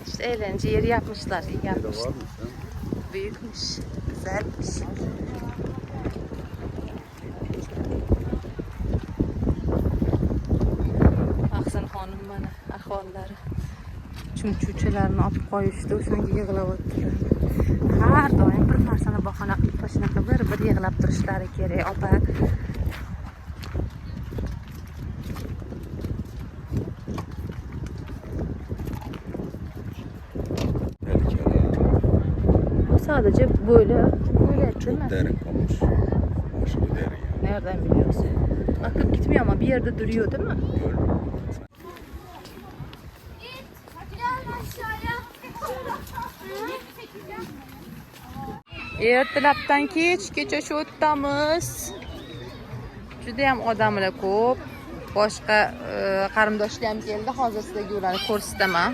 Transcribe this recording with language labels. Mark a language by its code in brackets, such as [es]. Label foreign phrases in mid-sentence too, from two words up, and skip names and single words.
[tr] eğlence yeri yapmışlar. İyi yapmışlar. Büyükmüş. Güzelmiş. Baksana hanım bana ahvollari. [uz] Chumchuchalarni olib qo'yishdi, o'shanga yig'lab o'tiradi. Har doim bir narsani bahona qilib shunaqa bir yig'lab turishlari kerak, opa. [tr] Sadece böyle değil mi? Derin kalmış. Aşırı derin yani. Nereden biliyorsun? Akıp gitmiyor ama bir yerde duruyor değil mi? [uz] Ertalabdan kechgacha shu o'tamiz. Juda ham odamlar ko'p. Boshqa qarindoshlar ham keldi. Hozir sizlarga ularni ko'rsataman.